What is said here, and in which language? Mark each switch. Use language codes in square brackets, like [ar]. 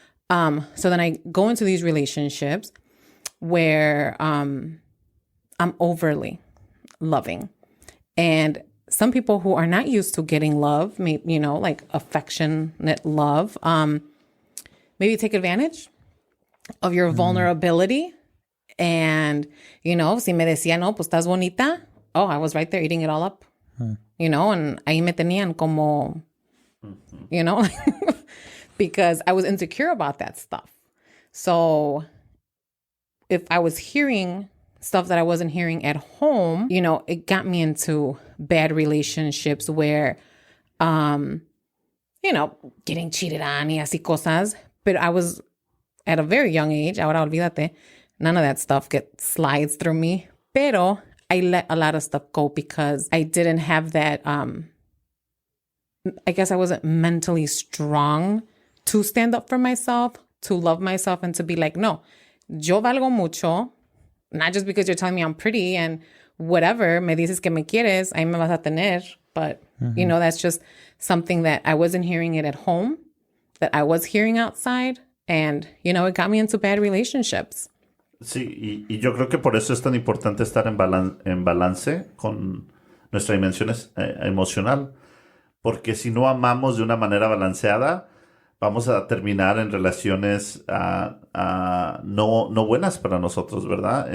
[en] So then I go into these relationships where I'm overly loving. And some people who are not used to getting love, maybe, like affectionate love, maybe take advantage of your vulnerability. [es] And, si me decía, no, pues estás bonita. [en] Oh, I was right there eating it all up. And [es] ahí me tenían como, [en] because I was insecure about that stuff. So if I was hearing stuff that I wasn't hearing at home, it got me into bad relationships where, getting cheated on [es] y así cosas. [en] But I was at a very young age. [es] Ahora olvídate. [en] None of that stuff slides through me. Pero I let a lot of stuff go because I didn't have that, I guess I wasn't mentally strong to stand up for myself, to love myself, and to be like, [es] no, yo valgo mucho. [en] Not just because you're telling me I'm pretty and whatever, [es] me dices que me quieres, ahí me vas a tener. [en] But, that's just something that I wasn't hearing it at home, that I was hearing outside. And, it got me into bad relationships. [es] Sí, y yo creo que por eso es tan importante estar en balance con nuestra dimensión emocional. Porque si no amamos de una manera balanceada, vamos a terminar en relaciones no buenas para nosotros, ¿verdad?